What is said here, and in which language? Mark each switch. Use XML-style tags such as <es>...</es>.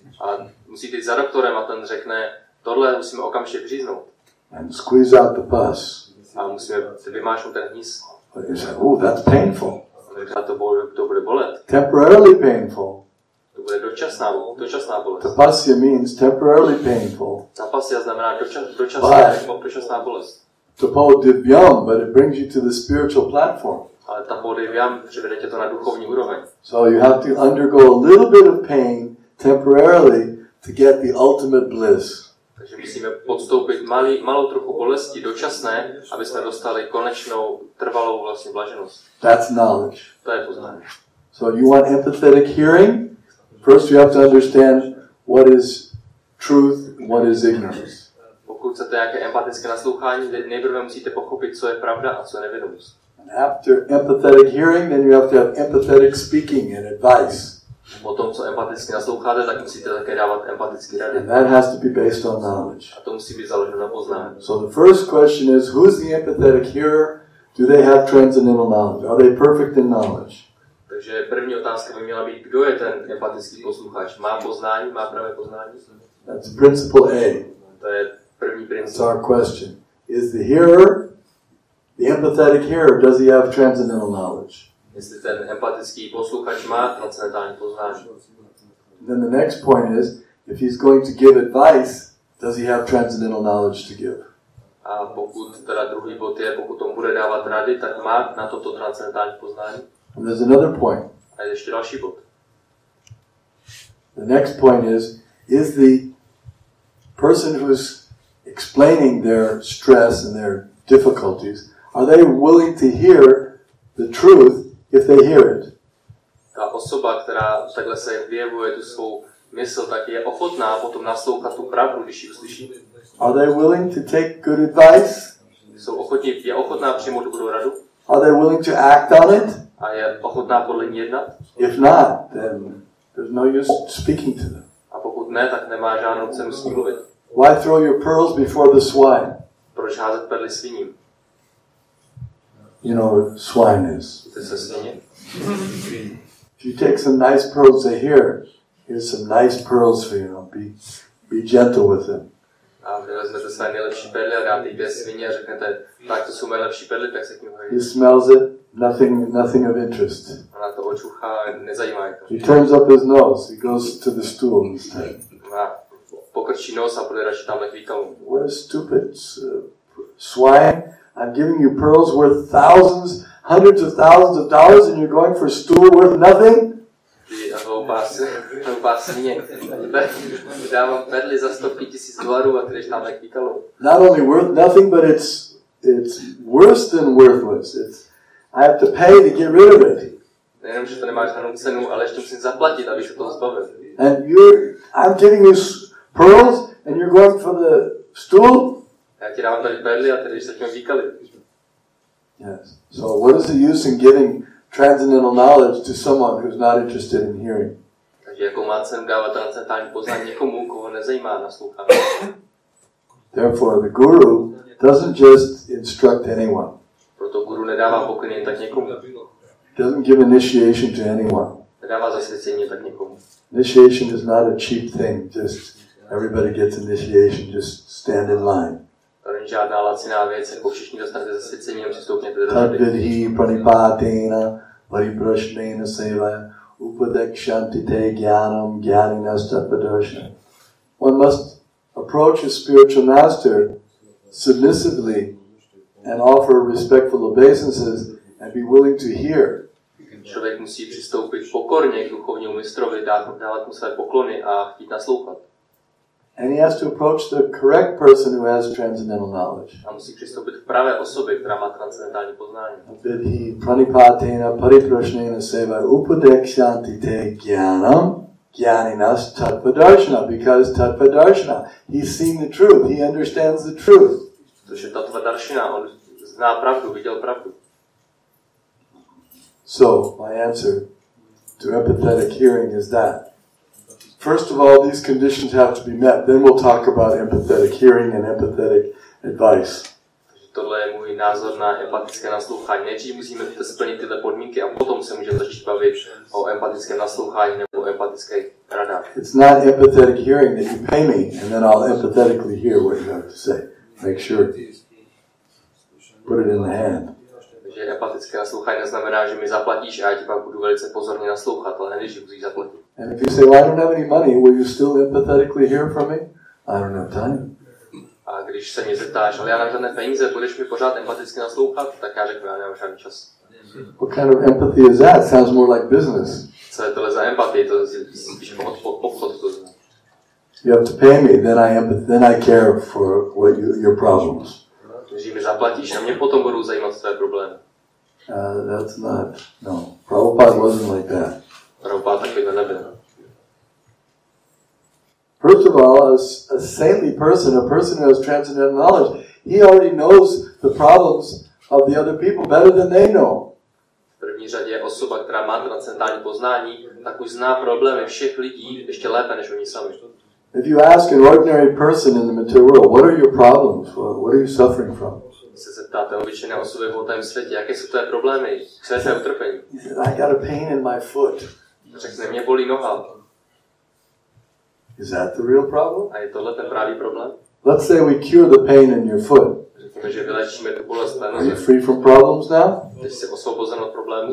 <cs>A musíte jít za doktorem a ten řekne, tohle musíme okamžitě vříznout.</cs> <en>And squeeze out the pus.</en> <cs>A musíme vymášnout ten hníz.</cs> <en>But you say, oh, that's painful.</en> <cs>A to bude bolet.</cs> <en>Temporarily painful.</en> <cs>To bude dočasná bolest.</cs> <en>Tapasya means temporarily painful.</en> <cs>Tapasya znamená dočasná bolest.</cs> <sa>Tapo divyam,</sa> <en>but it brings you to the spiritual platform.</en> <cs>Ale</cs> <sa>tapo divyam</sa> <cs>přivede tě to na duchovní úroveň.</cs> <en>So you have to undergo a little bit of pain temporarily to get the ultimate bliss.</en> <cs>Takže musíme podstoupit malou trochu bolesti dočasné, aby jsme dostali konečnou, trvalou vlastně blaženost.</cs> <en>That's knowledge.</en> <cs>To je poznání.</cs> <en>So you want empathetic hearing? First you have to understand what is truth, what is ignorance.</en> <cs>Pokud chcete nějaké empatické naslouchání, nejprve musíte pochopit, co je pravda a co je nevědomost.</cs> <en>And after empathetic hearing, then you have to have empathetic speaking and advice.</en> <cs>Potom, co empaticky nasloucháte, tak musíte také dávat empatické rady.</cs> <en>And that has to be based on knowledge.</en> <cs>A to musí být založeno na poznání.</cs> <en>So the first question is, who's the empathetic hearer? Do they have transcendental knowledge? Are they perfect in knowledge?</en> <cs>Takže první otázka by měla být, kdo je ten empatický posluchač? Má poznání, má pravé poznání?</cs> <en>That's principle A.</en> <cs>To je první princip.</cs> <en>That's our question. Is the hearer, the empathetic hearer, does he have transcendental knowledge?</en> <cs>Jestli ten empatický posluchač má transcendentální poznání.</cs> <en>Then the next point is, if he's going to give advice, does he have transcendental knowledge to give?</en> <cs>A pokud teda druhý bod je, pokud tomu bude dávat rady, tak má na toto transcendentální poznání.</cs> <en>And there's another point.</en> <cs>A je ještě další bod.</cs> <en>The next point is the person who's explaining their stress and their difficulties, are they willing to hear the truth if they hear it?</en> <cs>Ta osoba, která takhle se vyjevuje tu svou mysl, tak je ochotná potom naslouchat tu pravdu, když ji uslyší.</cs> <en>Are they willing to take good advice?</en> <cs>Je ochotná přijmout dobrou radu?</cs> <en>Are they willing to act on it?</en> <cs>A je ochotná podle ní jednat?</cs> <en>If not, then there's no use speaking to them.</en> <cs>A pokud ne, tak nemá žádnou cenu s ní mluvit.</cs> <en>Why throw your pearls before the swine?</en> <cs>Proč házet perly sviním?</cs> <en>You know what swine is.</en> <cs>To se svině.</cs> <en>If you take some nice pearls, say, here's some nice pearls for you. Be gentle with them.</en> <cs>A vy vezmete své nejlepší perly a dáte jí té svině a řeknete, tak to jsou moje lepší perly, tak se k ním hojí.</cs> <en>He smells it, nothing of interest.</en> <cs>A na to očuchá a nezajímá je to.</cs> <en>He turns up his nose, he goes to the stool instead.</en> <cs>A pokrčí nos a půjde radši tamhle k výkalu.</cs> <en>What a stupid swine. I'm giving you pearls worth thousands, hundreds of thousands of dollars and you're going for a stool worth nothing?</en> <cs>Ty hloupá svině. Dávám perly za $100,000 a ty jdeš tamhle k výkalu.</cs> <en>Not only worth nothing, but it's worse than worthless. I have to pay to get rid of it.</en> <cs>Nejenom, že to nemá žádnou cenu, ale ještě musím zaplatit, abych se toho zbavil.</cs> <en>And I'm giving you pearls and you're going for the stool?</en> <cs>Já ti dávám tady perly a ty jdeš se tím výkaly.</cs> <en>Yes. So what is the use in giving transcendental knowledge to someone who's not interested in hearing?</en> <cs>Takže jakou má cenu dávat transcendentální poznání někomu, koho nezajímá naslouchání.</cs> <en>Therefore, the guru doesn't just instruct anyone.</en> <cs>Proto guru nedává pokyny jen tak někomu.</cs> <en>Doesn't give initiation to anyone.</en> <cs>Nedává zasvěcení tak někomu.</cs> <en>Initiation is not a cheap thing. Just everybody gets initiation. Just stand in line.</en> <cs>To není žádná laciná věc, jako všichni dostanete zasvěcení, jenom si stoupněte do rady.</cs> <sa>Tadvidhi pranipatena pariprashnena seva upadekshantite jnanam jnaninastapadarshana.</sa> <en>One must approach a spiritual master submissively and offer respectful obeisances and be willing to hear.</en> <cs>Člověk musí přistoupit pokorně k duchovnímu mistrovi, dávat mu své poklony a chtít naslouchat.</cs> <en>And he has to approach the correct person who has transcendental knowledge.</en> <cs>A musí přistoupit k pravé osobě, která má transcendentální poznání.</cs> <sa>Vidhi pranipatena pariprashnena seva upadekshantite jnanam Jnaninas tattva-darshana,</sa> <en>because tattva-darshana, he's seen the truth, he understands the truth.</en> <cs>Což je tattva-darshana, on zná pravdu, viděl pravdu.</cs> <en>So, my answer to empathetic hearing is that. First of all, these conditions have to be met. Then we'll talk about empathetic hearing and empathetic advice.</en> <cs>Tohle je můj názor na empatické naslouchání. Nejdřív musíme splnit tyhle podmínky a potom se můžeme začít bavit o empatickém naslouchání nebo empatické radách.</cs> <en>It's not empathetic hearing that you pay me and then I'll empathetically hear what you have to say. Make sure. Put it in the hand.</en> <cs>Takže empatické naslouchání neznamená, že mi zaplatíš a já ti pak budu velice pozorně naslouchat, ale nejdřív musíš zaplatit.</cs> <en>And if you say, well, I don't have any money, will you still empathetically hear from me? I don't have time.</en> <cs>A když se mě zeptáš, ale já nemám žádné peníze, budeš mi pořád empaticky naslouchat, tak já řeknu, já nemám žádný čas.</cs> <en>What kind of empathy is that? Sounds more like business.</en> <cs>Co je tohle za empatii? To je spíš obchod.</cs> <en>You have to pay me, then I care for your problems.</en> <cs>Když mi zaplatíš, a mě potom budou zajímat tvé problémy.</cs> <en>That's not, no. Prabhupada wasn't like that.</en> <cs>Prabhupada takovýhle nebyl.</cs> <en>First of all, a saintly person, a person who has transcendental knowledge, he already knows the problems of the other people better than they know.</en> <cs>V první řadě je osoba, která má transcendentální poznání, tak už zná problémy všech lidí ještě lépe než oni sami.</cs> <en>If you ask an ordinary person in the material world, what are your problems? What are you suffering from?</en> <cs>Když se zeptáte obyčejné osoby v hmotném světě, jaké jsou tvé problémy, co je tvé utrpení?</cs> <en>He said, I got a pain in my foot.</en> <cs>Řekne, mě bolí noha.</cs> <en>Is that the real problem?</en> <cs>A je tohle ten pravý problém?</cs> <en>Let's say we cure the pain in your foot.</en> <cs>Řekněme, že vylečíme tu bolest tvé</cs> <en>Are you</en> <cs>noze.</cs> <en>free from problems now?</en> <cs>Teď jsi osvobozen od problémů.</cs>